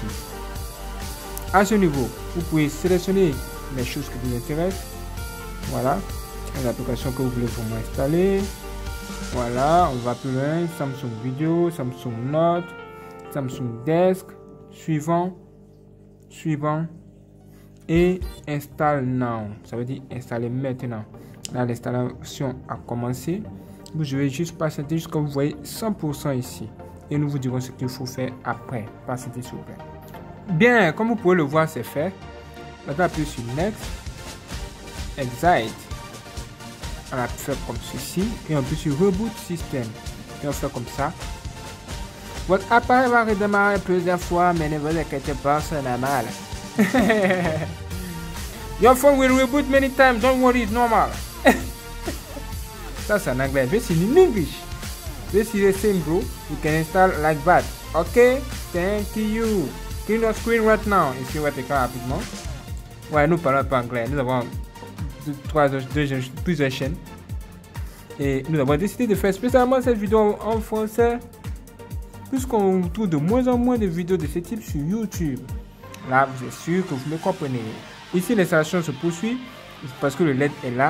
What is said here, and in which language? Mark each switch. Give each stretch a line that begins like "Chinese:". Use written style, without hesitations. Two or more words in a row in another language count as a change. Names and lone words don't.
French: À ce niveau, vous pouvez sélectionner les choses qui vous intéressent. Voilà, les applications que vous voulez vraiment installer. Voilà, on va plus loin. Samsung Video, Samsung Note, Samsung Desk, suivant et
English: install now,
French: ça veut dire installer maintenant. Là, l'installation a commencé. Vous devez juste patienter jusqu'à vous voyez 100% ici et nous vous dirons ce qu'il faut faire après. Patientez s'il vous plaît. Bien, comme vous pouvez le voir, c'est fait. Maintenant, appuyez sur
English: next, exit.
French: On a fait comme ceci et on peut sur
English: reboot system
French: et on fait comme ça. Votre appareil va redémarrer plusieurs fois, mais ne vous inquiétez pas, c'est normal.
English: Your phone will reboot many times, don't worry, it's normal. Ça, c'est en anglais. This is in English. This is the same, bro. You can install like that. Okay? Thank you. clean your screen right now.
French: Ici, on va t'écrire rapidement. Ouais, nous parlons pas anglais. Nous avons plusieurs chaînes. Et nous avons décidé de faire spécialement cette vidéo en français. Puisqu'on trouve de moins en moins de vidéos de ce type sur YouTube. Là, vous êtes sûr que vous me comprenez. Ici, l'installation se poursuit parce que le LED est là.